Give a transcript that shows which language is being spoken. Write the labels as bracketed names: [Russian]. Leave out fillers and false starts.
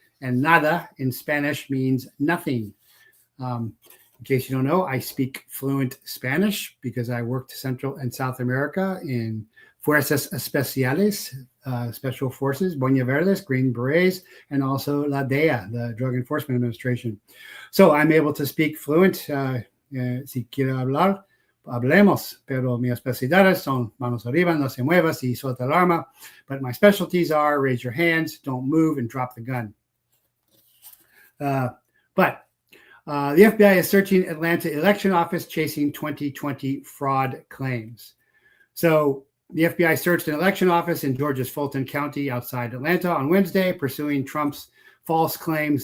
[English] And nada in Spanish means nothing. In case you don't know, I speak fluent Spanish because I worked Central and South America in Fuerzas Especiales, Special Forces, Boina Verdes, Green Berets, and also La DEA, the Drug Enforcement Administration. So I'm able to speak fluent. [Spanish] Si quiere hablar, hablemos, pero mis especialidades son manos arriba, no se muevas y suelta el arma. [English] But my specialties are raise your hands, don't move, and drop the gun. But the FBI is searching Atlanta election office, chasing 2020 fraud claims. So the FBI searched an election office in Georgia's Fulton County outside Atlanta on Wednesday, pursuing Trump's false claims.